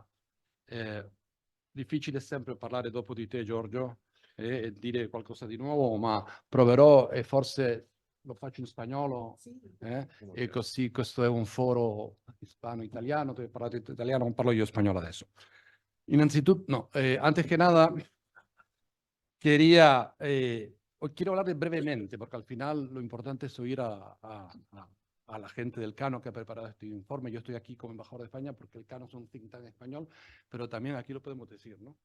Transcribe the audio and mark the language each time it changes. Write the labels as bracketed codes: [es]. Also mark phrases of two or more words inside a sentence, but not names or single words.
[it] Difficile sempre parlare dopo di te, Giorgio, e dire qualcosa di nuovo, ma proverò e forse lo faccio in spagnolo, e così questo è un foro hispano-italiano, tu hai parlato italiano, non parlo io spagnolo adesso. Innanzitutto, [es] no, antes que nada, quiero hablar brevemente, porque al final lo importante es oír a la gente del Cano que ha preparado este informe. Yo estoy aquí como embajador de España porque el Cano es un [en] think tank [es] español, pero también aquí lo podemos decir, ¿no?